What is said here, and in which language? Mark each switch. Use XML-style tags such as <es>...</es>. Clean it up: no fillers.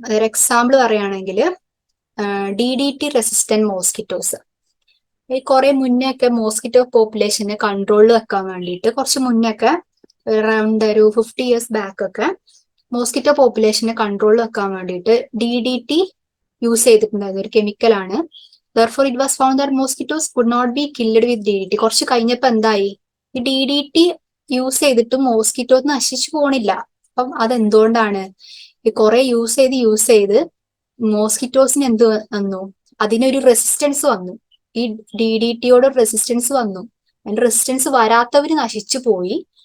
<ml>അതൊരു എക്സാമ്പിൾ പറയുകയാണെങ്കിൽ DDT resistant mosquitoes. ഈ കുറെ മുന്നേ ഒക്കെ മോസ്കിറ്റോ പോപ്പുലേഷനെ കൺട്രോളിൽ വെക്കാൻ വേണ്ടിയിട്ട് കുറച്ച് മുന്നേ ഒക്കെ അറൗണ്ട് ഒരു 50 years ബാക്ക് ഒക്കെ മോസ്കിറ്റോ പോപ്പുലേഷനെ കൺട്രോളിൽ വെക്കാൻ വേണ്ടിയിട്ട് DDT യൂസ് ചെയ്തിട്ടുണ്ടായിരുന്നു. ഒരു കെമിക്കലാണ്.</ml> <en>Therefore it was found that mosquitoes could not be killed with DDT.</en> <ml>കുറച്ച് കഴിഞ്ഞപ്പോൾ എന്തായി, ഈ DDT യൂസ് ചെയ്തിട്ട് മോസ്കിറ്റോ നശിച്ചു പോണില്ല. അപ്പം അതെന്തുകൊണ്ടാണ്? ഈ കുറെ യൂസ് ചെയ്ത് മോസ്കിറ്റോസിന് എന്ത് വന്നു, അതിനൊരു റെസിസ്റ്റൻസ് വന്നു. ഈ DDTയോട് റെസിസ്റ്റൻസ് വന്നു. അതിന്റെ റെസിസ്റ്റൻസ് വരാത്തവര് നശിച്ചു പോയി.</ml>